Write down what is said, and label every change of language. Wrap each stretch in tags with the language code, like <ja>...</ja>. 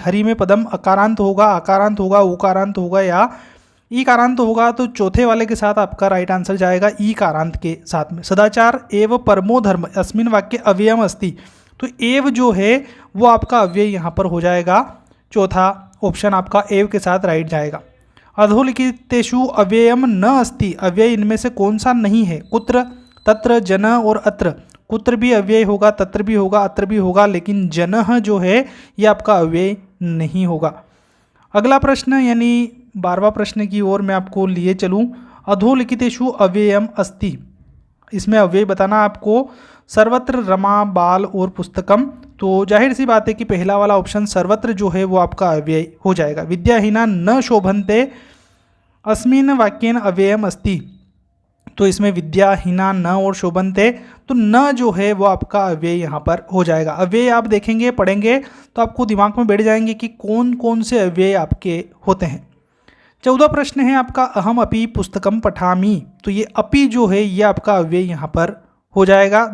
<hi>हरि में पदम अकारांत होगा, आकारांत होगा, उकारांत होगा या ईकारांत होगा? तो चौथे वाले के साथ आपका राइट आंसर जाएगा ईकारांत के साथ में।</hi> <sa>सदाचार एव परमो धर्म अस्मिन् वाक्य अव्ययम अस्ति।</sa> <hi>तो एव जो है वो आपका अव्यय यहाँ पर हो जाएगा। चौथा ऑप्शन आपका एव के साथ राइट जाएगा।</hi> <sa>अधोलिखितेषु अव्ययम न अस्ति।</sa> <hi>अव्यय इनमें से कौन सा नहीं है? कुत्र, तत्र, जन और अत्र। कुत्र भी अव्यय होगा, तत्र भी होगा, अत्र भी होगा, लेकिन जनः जो है ये आपका अव्यय नहीं होगा। अगला प्रश्न यानी 12वां प्रश्न की ओर मैं आपको लिए चलूँ।</hi> <sa>अधोलिखितेषु अव्ययम अस्ति।</sa> <hi>इसमें अव्यय बताना आपको। सर्वत्र, रमा, बाल और पुस्तकम। तो जाहिर सी बात है कि पहला वाला ऑप्शन सर्वत्र जो है वो आपका अव्यय हो जाएगा।</hi> <sa>विद्याहीना न शोभन्ते अस्मिन् वाक्येन अव्ययम अस्ति।</sa> <hi>तो इसमें विद्याहीना, न और शोभन्ते, तो न जो है वो आपका अव्यय यहाँ पर हो जाएगा। अव्यय आप देखेंगे, पढ़ेंगे तो आपको दिमाग में बैठ जाएंगे कि कौन कौन से अव्यय आपके होते हैं। 14वां प्रश्न है आपका</hi> <sa>अहम अपि पुस्तकम पठामि।</sa> <hi>तो ये अपि जो है ये आपका अव्यय यहाँ पर हो जाएगा।</hi>